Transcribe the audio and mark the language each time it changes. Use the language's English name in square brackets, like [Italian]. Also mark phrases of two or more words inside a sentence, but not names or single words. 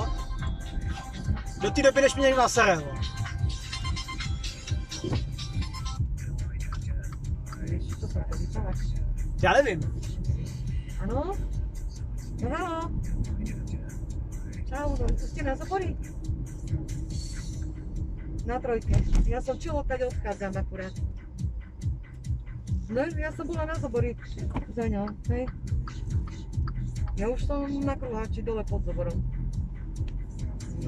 [Czech] Do té doby, než mě někdo nasere, jo. Víš, co se to vypadá? Já nevím. Ano? No halo. [Slovak] Čau, no, to ste na Zobori? Na trojke. Ja som čilo, tady odchádzam akurát. No, ja som bola na Zobori za ňou, hej. Ja už som na kruháči dole pod Zoborom. No.